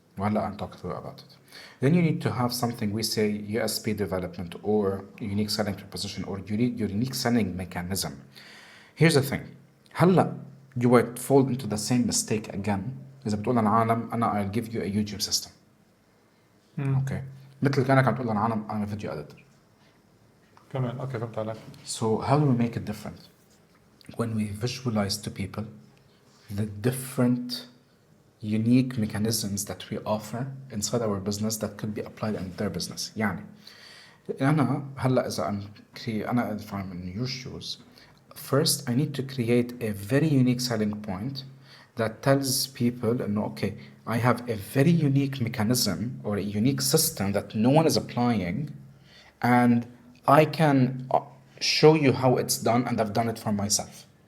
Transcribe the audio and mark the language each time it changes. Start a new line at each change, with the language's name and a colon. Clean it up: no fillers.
English: وهلا I'll talk to you about it. Then you need to have something we say USP development or unique selling proposition or unique selling mechanism. Here's the thing. هلا you might fall into the same mistake again.
Arabic: إذا بتقول للعالم أنا
English: I'll give you a YouTube system. Okay.
Arabic: مثل كأنك عم تقول للعالم
English: I'm a video editor.
Arabic: كمان اوكي فهمت عليك.
English: So how do we make it different? When we visualize to people the different unique mechanisms that we offer inside our business that could be applied in their business.
Arabic: يعني أنا هلا إذا أنا
English: if I'm in your shoes, first I need to create a very unique selling point that tells people okay, I have a very unique mechanism or a unique system that no one is applying, and I can show you how it's done, and I've done it for myself.